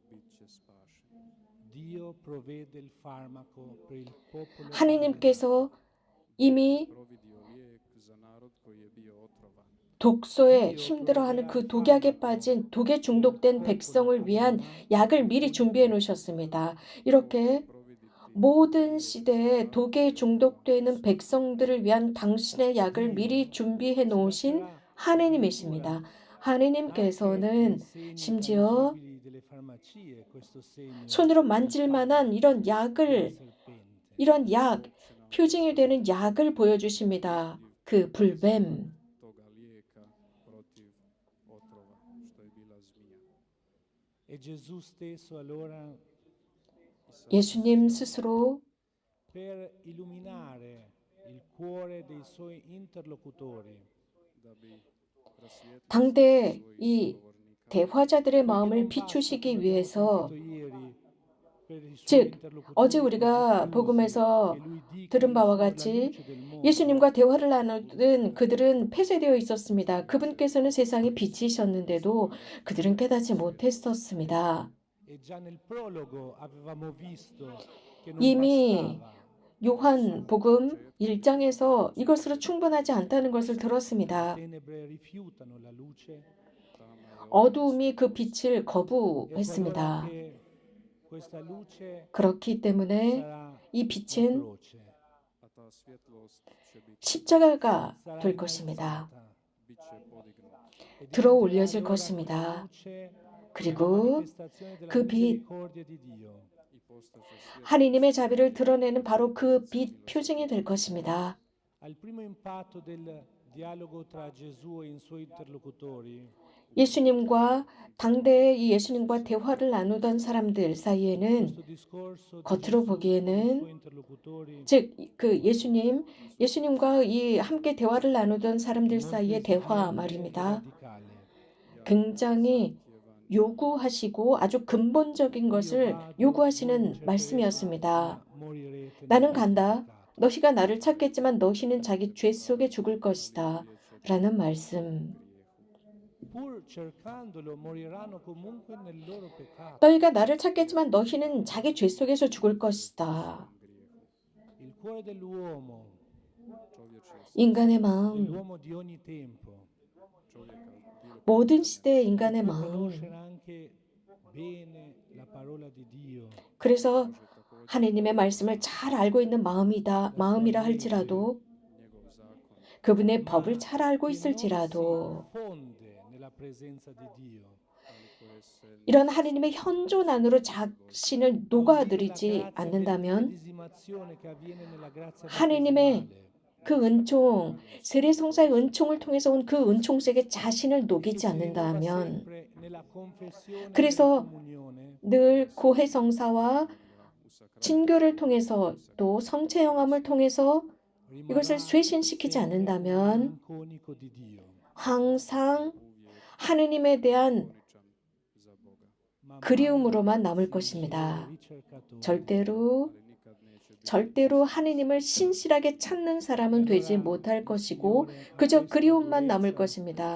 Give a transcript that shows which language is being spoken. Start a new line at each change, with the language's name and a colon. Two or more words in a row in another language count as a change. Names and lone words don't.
Korean: 하느님께서 이미 독소에 힘들어하는 그 독약에 빠진 독에 중독된 백성을 위한 약을 미리 준비해 놓으셨습니다. 이렇게 모든 시대에 독에 중독되는 백성들을 위한 당신의 약을 미리 준비해 놓으신 하느님이십니다. 하느님께서는
Italian: segni
Korean: 심지어
Italian: tangibili delle farmacie, questo segno
Korean: 손으로 만질 만한 이런
Italian: della
Korean: 약을,
Italian: serpente.
Korean: 이런 약, 표징이 되는 약을 보여주십니다. 그 불뱀.
Croatian: toga lijeka protiv otrova što je bila zmija.
Italian: E Gesù stesso allora,
Korean: 예수님 스스로
Italian: per illuminare il cuore dei suoi interlocutori,
Croatian: Da bi rasvijetlio
Korean: 당대
Croatian: svojih
Korean: 이
Croatian: govornika,
Korean: 대화자들의
Italian: perché
Korean: 마음을
Italian: non basta,
Korean: 비추시기
Italian: come abbiamo
Korean: 위해서,
Italian: sentito ieri, per i suoi
Korean: 즉 어제
Italian: interlocutori così
Korean: 우리가
Italian: chiusi,
Korean: 복음에서
Italian: che lui dica
Korean: 들은
Italian: io
Korean: 바와
Italian: sono la
Korean: 같이
Italian: luce del mondo.
Korean: 예수님과 대화를 나누던 그들은 폐쇄되어 있었습니다. 그분께서는 세상의 빛이셨는데도 그들은 깨닫지 못했었습니다.
Italian: E già nel prologo avevamo visto che non
Korean: 이미
Italian: bastava.
Korean: 요한복음 1장에서 이것으로 충분하지 않다는 것을 들었습니다.
Italian: Tenebre rifiutano la luce
Korean: 어두움이 그 빛을
Italian: e
Korean: 거부했습니다.
Italian: che questa luce
Korean: 그렇기 때문에
Italian: sarà
Korean: 이
Italian: la
Korean: 빛은
Italian: croce,
Croatian: a ta svjetlost će biti
Korean: 십자가가
Italian: sarà
Korean: 될 것입니다.
Italian: innalzata
Croatian: bit će podignuta.
Italian: e
Korean: 들어
Italian: diventerà
Korean: 올려질
Italian: allora
Korean: 것입니다.
Italian: questa luce la
Korean: 그리고
Italian: manifestazione della
Korean: 그 빛,
Italian: misericordia di Dio.
Croatian: I postaće svjetlost
Korean: 하느님의 자비를 드러내는 바로 그 빛 표징이 될 것입니다.
Italian: Al primo impatto del dialogo tra Gesù e i suoi interlocutori,
Korean: 예수님과 당대에 이 예수님과 대화를 나누던 사람들 사이에는
Italian: questo discorso di
Korean: 겉으로
Italian: Gesù con i
Korean: 보기에는
Italian: suoi interlocutori
Korean: 즉 그 예수님과 이 함께 대화를 나누던 사람들
Italian: molto
Korean: 사이의 대화
Italian: esigente e
Korean: 말입니다.
Italian: radicale.
Korean: 굉장히 요구하시고 아주 근본적인
Italian: Io
Korean: 것을
Italian: vado, voi
Korean: 요구하시는
Italian: cercherete,
Korean: 말씀이었습니다.
Italian: ma morirete nel
Korean: 나는
Italian: vostro
Korean: 간다.
Italian: peccato.
Korean: 너희가 나를 찾겠지만 너희는 자기 죄 속에 죽을 것이다. 라는 말씀.
Italian: Pur cercandolo, moriranno comunque nel loro peccato.
Korean: 너희가 나를 찾겠지만 너희는 자기 죄 속에서 죽을 것이다.
Italian: Il cuore dell'uomo,
Korean: 인간의 마음,
Italian: dell'uomo di ogni tempo,
Korean: 모든 시대의 인간의
Italian: può
Korean: 마음.
Italian: conoscere anche bene la parola di Dio,
Korean: 그래서 하느님의 말씀을 잘 알고 있는 마음이라 할지라도 그분의 법을 잘 알고
Italian: che non
Korean: 있을지라도
Italian: si fonde nella presenza di Dio.
Korean: 이런 하느님의 현존 안으로 자신을 녹아들이지
Italian: La grazia
Korean: 않는다면
Italian: dell'immedesimazione che avviene nella grazia
Korean: 하느님의
Italian: battesimale.
Korean: 그 은총, 세례성사의 은총을 통해서 온 그 은총 속에 자신을
Italian: Che
Korean: 녹이지
Italian: si rinnova
Korean: 않는다면
Italian: sempre nella confessione e
Korean: 그래서
Italian: nella comunione.
Korean: 늘 고해성사와 친교를 통해서 또 성체 영함을 통해서 이것을
Italian: Rimarrà
Korean: 쇄신시키지
Italian: sempre
Korean: 않는다면
Italian: malinconico di Dio.
Korean: 항상 하느님에 대한
Italian: Ma
Korean: 그리움으로만 남을 것입니다. 절대로 하느님을 신실하게 찾는 사람은 되지 못할 것이고 그저 그리움만 남을 것입니다.